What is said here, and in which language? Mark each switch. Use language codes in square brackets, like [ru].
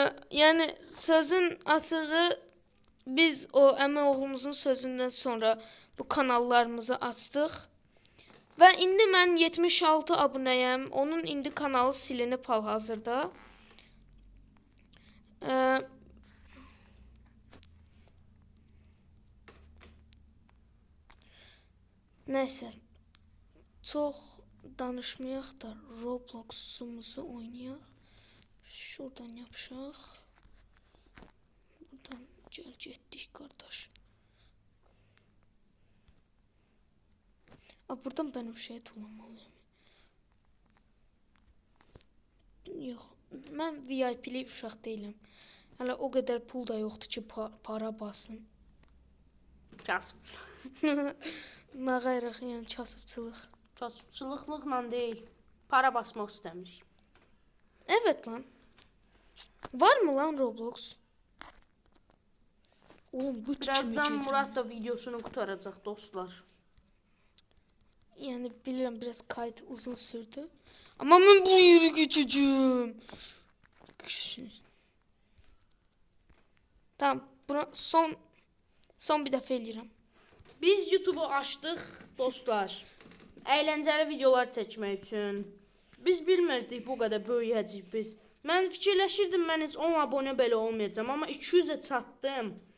[az] Yəni sözün açığı biz o əmi oğlumuzun sözündən sonra bu kanallarımızı açdıq. Və indi mən 76 abunəyəm. Onun indi kanalı silinib hal-hazırda. Nəysə, çox danışmayaq da Roblox'umuzu oynayaq. Şuradan yapışaq. Buradan gəl getdik qardaş. Buradan ben bir şey tullanmalıyım. Yox, mən VIP-li uşaq deyiləm. Hələ o qədər pul da yoxdur ki, para basım. Kasıbçılıq. Nə qayraq, yəni kasıbçılıq. Kasıbçılıqla deyil. Para basmaq istəmirik. [tr] Evet lan. Var mı lan Roblox? [az] Oğlum bu Birazdan Murat da videosunu qurtaracaq dostlar. [tr] Yani biliyorum biraz kayıt uzun sürdü. Ama ben bu yeri geçeceğim. [az] Tamam, buna son bir dəfə eləyirəm. Biz YouTube'u açdıq dostlar. Əyləncəli videolar çəkmək üçün. Biz bilmirdik bu qədər böyüyəcəyik biz. Mən fikirləşirdim mən heç 10 abunə belə olmayacağam, amma 200'ə çatdım.